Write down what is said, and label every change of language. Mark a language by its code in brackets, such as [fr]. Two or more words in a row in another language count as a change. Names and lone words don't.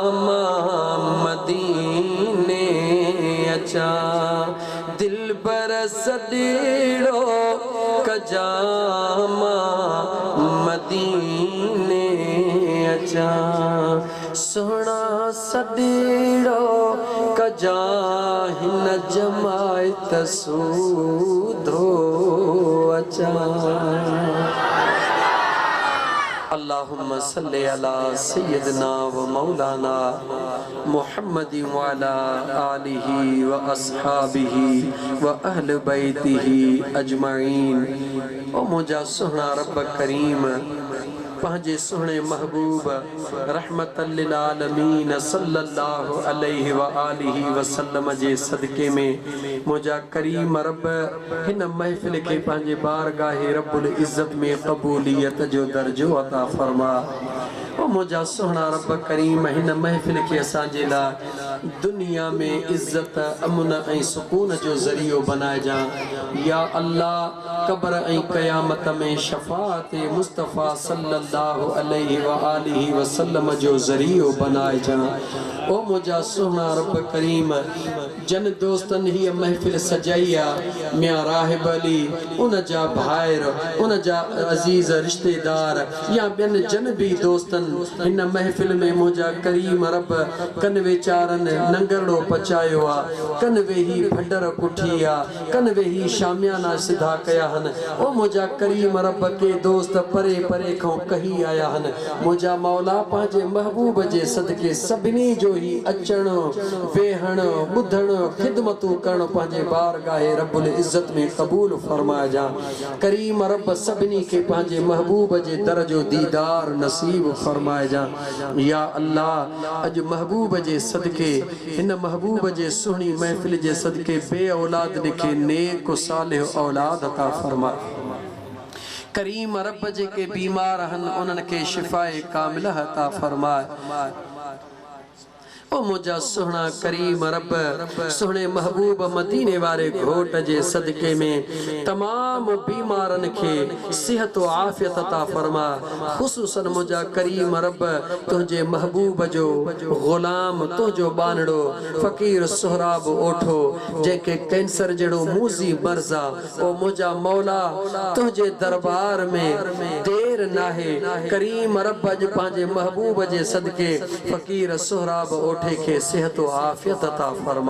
[sd] मां मदीने अचा दिल बर सदीड़ो कजामा मदीने अचा सोना सदीड़ो कजा हिन जमायत सूधो अचा [ar] اللهم صل على سيدنا ومولانا محمد وعلى آله وأصحابه وأهل بيته أجمعين. [sd] ओ मुझा सुहना रब करीम पंहिंजे सुहिणे महबूब [ar] رحمة للعالمين صلى الله عليه وآله وسلم [sd] जे सदके में मुझा करीम रब हिन महफिल के पंहिंजे बारगाहे [ar] رب العزة [sd] में क़बूलियत जो दर्जो अता फरमा। ओ मुझा सुहना रब करीम हिन महफिल के असांजे ला दुनिया में इज्जत अमन ऐं सुकून जो ज़रियो बनाए जा या अल्लाह। कब्र ऐं क़यामत में शफाअत मुस्तफ़ा [ar] صلى الله عليه وآله وسلم [sd] जो ज़रियो बनाए जा। ओ मुझा सुहना रब करीम जन दोस्तन ही महफिल सजाइया मियां राहिब अली उन जा भाइर उन जा अजीज रिश्तेदार या बिन जन भी दोस्तन इन महफिल में मुझा करीम रब कन वेचारन नंगरड़ो पचायो आ कन वेही भंडर कुठिया कन वेही शामियाना सिधा कया हन। ओ मुझा करीम रब के दोस्त परे परे खो कही आया हन। मुझा मौला पांजे महबूब जे सदके सभिनी जो ही अचण वेहण बुधण खिदमतू करण पांजे बारगाहे [ar] رب العزة [sd] में कबूल फरमाए जा। करीम रब सभिनी के पांजे महबूब जे दर जो दीदार नसीब फरमाए जा। या अल्लाह अज महबूब जे सदके इन महबूब जे सुहनी महफिल जे सदके बे औलाद लिखे नेक सालिह औलाद अता फरमा। करीम रब जे के बीमार हन उनन के शिफाए कामिल अता फरमाए। ओ मुझा सुहना करीम रब सुहने महबूब मदीने वाले घोट जे सदके में तमाम बीमारन के सेहत व आफियत अता फरमा। खुसूसन मुझा करीम रब तुझे महबूब जो गुलाम तुझो बानड़ो फकीर सोहराब ओठो जेके कैंसर जड़ो मूजी मर्जा। ओ मुझा मौला तुझे दरबार में देर नाहे करीम रब अज पांजे महबूब जे सदके फकीर सोहराब ओठो के सेहत व आफियत अता फरमा।